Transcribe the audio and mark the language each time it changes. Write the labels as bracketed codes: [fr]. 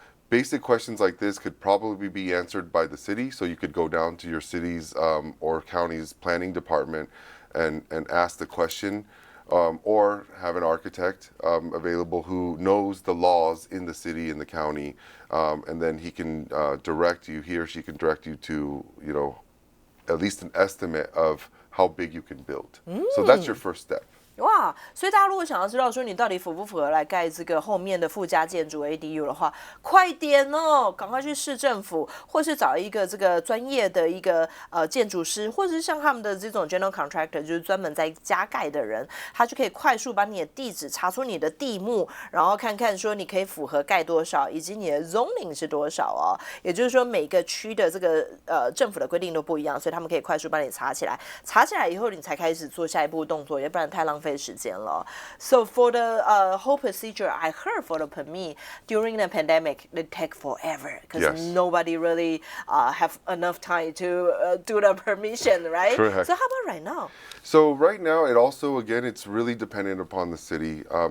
[en] Basic questions like this could probably be answered by the city, so you could go down to your city's or county's planning department and ask the question, or have an architect available who knows the laws in the city and the county, and then he or she can direct you to, at least an estimate of how big you can build. So that's your first step. [zh] 哇，所以大家如果想要知道说你到底符不符合来盖这个后面的附加建筑 ADU 的话，快点哦，赶快去市政府，或是找一个这个专业的一个建筑师，或者是像他们的这种 general contractor， 就是专门在加盖的人，他就可以快速把你的地址查出你的地目，然后看看说你可以符合盖多少，以及你的 zoning 是多少哦。也就是说每个区的这个政府的规定都不一样，所以他们可以快速帮你查起来，查起来以后你才开始做下一步动作，要不然太浪费时间了。 [en] So for the whole procedure, I heard for the permit during the pandemic, it take forever because nobody really have enough time to do the permission, right? Correct. So how about right now? So right now, it also, again, it's really dependent upon the city.